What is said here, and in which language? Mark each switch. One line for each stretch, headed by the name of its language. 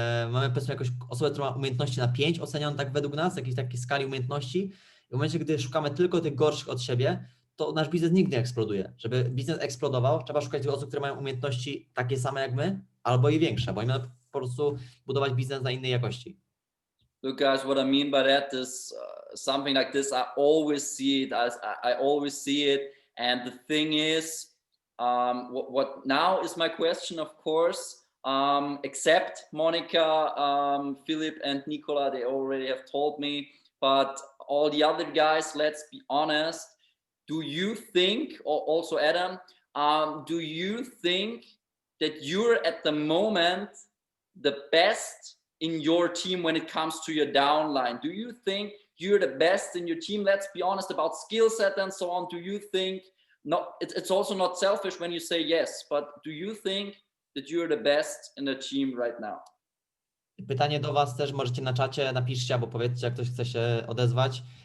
Polish: Mamy powiedzmy jakąś osobę, która ma umiejętności na 5 ocenianą tak według nas, jakiejś takiej skali umiejętności. I w momencie, gdy szukamy tylko tych gorszych od siebie, to nasz biznes nigdy nie eksploduje. Żeby biznes eksplodował, trzeba szukać tych osób, które mają umiejętności takie same jak my, albo i większe, bo mamy po prostu budować biznes na innej jakości.
English: Look guys, what I mean by that is something like this. I always see it. I always see it. And the thing is, what now is my question, of course, except Monica, Philip and Nicola, they already have told me, but all the other guys, let's be honest, do you think, or also Adam, do you think that you're at the moment the best in your team when it comes to your downline? Do you think you're the best in your team? Let's be honest about skill set and so on. Do you think, it's also not selfish when you say yes, but do you think that you're the best in the team right now?
Polish: Pytanie do Was też możecie na czacie, napiszcie albo powiedzcie, jak ktoś chce się odezwać.